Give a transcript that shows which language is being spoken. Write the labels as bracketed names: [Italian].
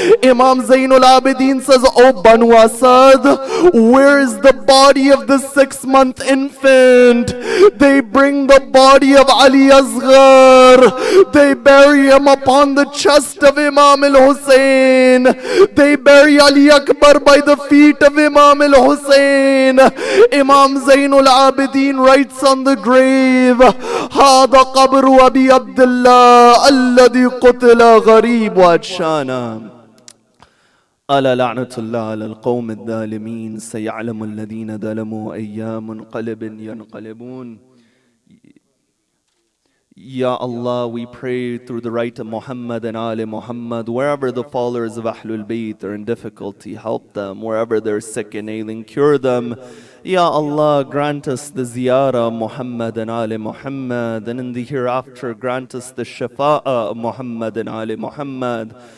[English] Imam Zainul Abidin says, oh Banu Asad, where is the body of the 6-month infant? They bring the body of Ali Asghar. They bury him upon the chest of Imam al-Hussein. They bury Ali Akbar by the feet of Imam al-Hussein. Imam Zainul Abidin writes on the grave, [Arabic] هذا قبر أبي عبد الله الذي قتل غريب وأتشانا. ألا لعنة الله على القوم الظالمين سيعلم الذين ظلموا أي منقلب ينقلبون. [English] Ya Allah, we pray through the right of Muhammad and Ali Muhammad, wherever the followers of Ahlul Bayt are in difficulty, help them. Wherever they're sick and ailing, cure them. Ya Allah, grant us the ziyarah of Muhammad and Ali Muhammad, and in the hereafter grant us the shafa'ah of Muhammad and Ali Muhammad.